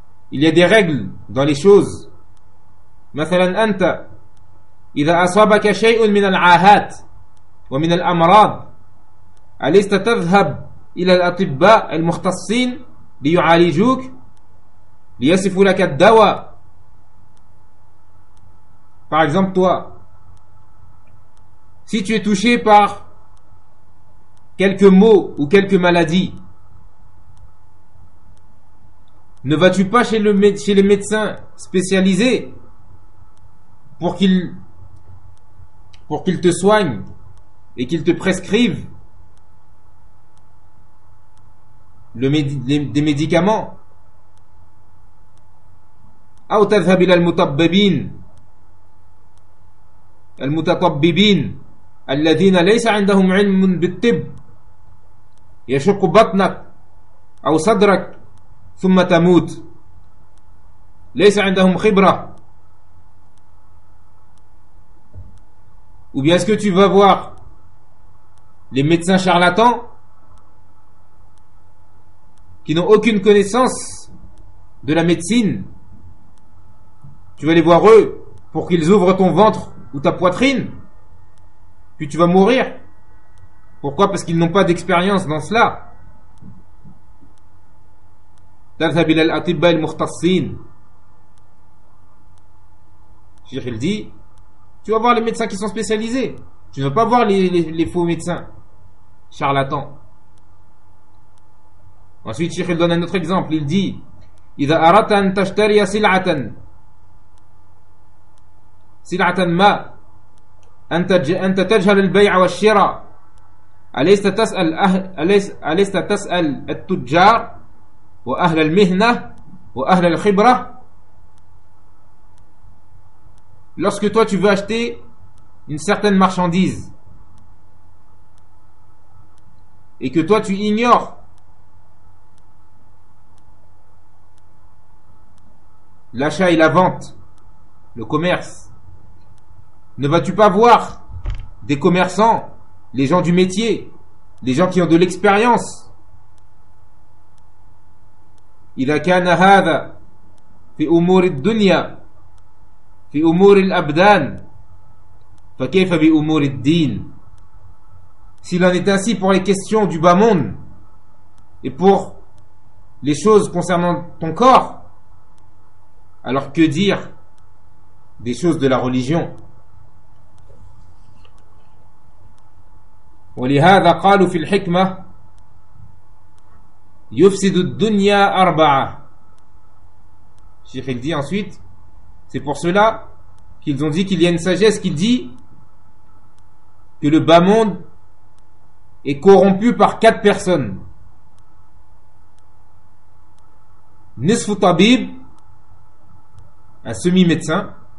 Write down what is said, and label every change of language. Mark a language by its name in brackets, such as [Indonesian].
[French] Il y a des règles dans les choses. [Arabic] مثلاً أنت إذا أصابك شيء من العاهات ومن الأمراض أليست تذهب إلى الأطباء المختصين ليعالجوك ليصفوا لك الدواء. [French] Par exemple, toi, si tu es touché par quelques maux ou quelques maladies, ne vas-tu pas chez les médecins spécialisés pour qu'ils te soignent et qu'ils te prescrivent des médicaments? [Arabic] أو تذهب إلى المطببين المتطببين الذين ليس عندهم علم بالطب يشق بطنك أو صدرك ثم تموت ليس عندهم خبرة. [French] Ou bien est-ce que tu vas voir les médecins charlatans qui n'ont aucune connaissance de la médecine? Tu vas les voir eux pour qu'ils ouvrent ton ventre ou ta poitrine, puis tu vas mourir. Pourquoi? Parce qu'ils n'ont pas d'expérience dans cela. [Arabic] تذهب إلى الأطباء المختصين. [French] Cheikh il dit, tu vas voir les médecins qui sont spécialisés. Tu ne vas pas voir les faux médecins charlatans. Ensuite, Cheikh il donne un autre exemple. Il dit, [Arabic] إذا أردت أن تشتري سلعة ما أنت تجهل البيع والشراء أليست تسأل التجار وأهل المهنة وأهل الخبرة. [French] Lorsque toi tu veux acheter une certaine marchandise et que toi tu ignores l'achat et la vente, le commerce, ne vas-tu pas voir des commerçants, les gens du métier, les gens qui ont de l'expérience? [Arabic] إذا كان هذا في أمور الدنيا في أمور الأبدان فكيف بأمور الدين. [French] S'il en est ainsi pour les questions du bas monde et pour les choses concernant ton corps, alors que dire des choses de la religion? [Arabic] ولهذا قالوا في الحكمة يفسد الدنيا أربعة. [French] Cheikh il dit ensuite, c'est pour cela qu'ils ont dit qu'il y a une sagesse qui dit que le bas monde est corrompu par quatre personnes. [Arabic] نصف طبيب, [French] un semi-médecin.